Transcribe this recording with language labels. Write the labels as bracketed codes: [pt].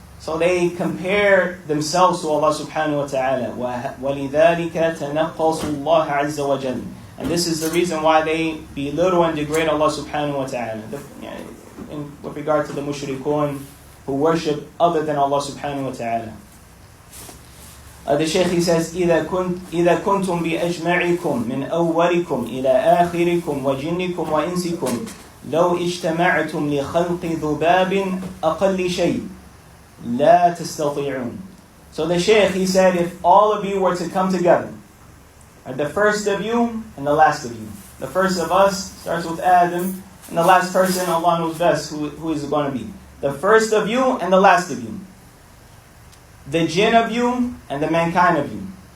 [en] So they compare themselves to Allah subhanahu wa ta'ala. [ar] وَلِذَلِكَ تَنَقَّصُوا اللَّهَ عَزَّ وَجَلَّ. [en] And this is the reason why they belittle and degrade Allah subhanahu wa ta'ala. With regard to the mushrikun who worship other than Allah subhanahu wa ta'ala. The Shaykh, he says, [ar] إِذَا كُنْتُمْ بِأَجْمَعِكُمْ مِنْ أَوَّلِكُمْ إِلَى آخِرِكُمْ وَجِنِّكُمْ وَإِنسِكُمْ لَوْ اجْتَمَعْتُمْ لِخَلْقِ ذُبَابٍ أَقَلِّ شَيْءٍ لَا تَسْتَطِيعُونَ. [en] So the Shaykh, he said, if all of you were to come together, the first of you and the last of you. The first of us starts with Adam, and the last person, Allah knows best who is it going to be. The first of you and the last of you. The jinn of you and the mankind of you.